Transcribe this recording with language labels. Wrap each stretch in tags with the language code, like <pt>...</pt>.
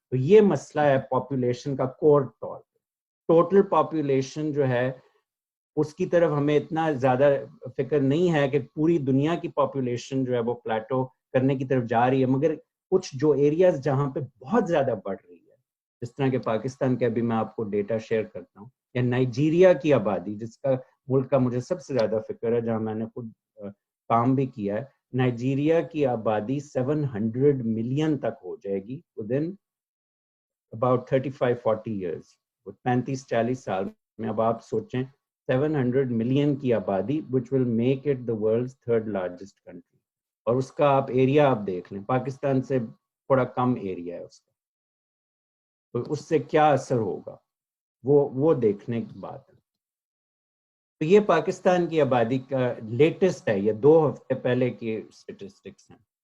<ur>تو یہ مسئلہ ہے پاپولیشن کا کور طور پہ. ٹوٹل پاپولیشن جو ہے اس کی طرف ہمیں اتنا زیادہ فکر نہیں ہے کہ پوری دنیا کی پاپولیشن جو ہے وہ پلیٹو کرنے کی طرف جا رہی ہے، مگر کچھ جو ایریاز جہاں پہ بہت زیادہ بڑھ رہی ہے، جس طرح کہ پاکستان کے ابھی میں آپ کو ڈیٹا شیئر کرتا ہوں، یا نائجیریا کی آبادی جس کا ملک کا مجھے سب سے زیادہ فکر ہے، جہاں میں نے خود کام بھی کیا ہے. نائجیریا کی آبادی 700 ملین تک ہو جائے گی</ur> <en>within about 35-40 years.</en> <ur>35-40 سال میں. اب آپ سوچیں 700 ملین کی آبادی</ur> <en>which will make it the world's third largest country.</en> <ur>اور اس کا آپ ایریا آپ دیکھ لیں، پاکستان سے تھوڑا کم ایریا ہے اس کا، تو اس سے کیا اثر ہوگا وہ دیکھنے کی بات ہے. تو یہ پاکستان کی آبادی کا لیٹسٹ ہے، یہ 2 ہفتے پہلے کی اسٹیٹسٹکس ہیں.</ur>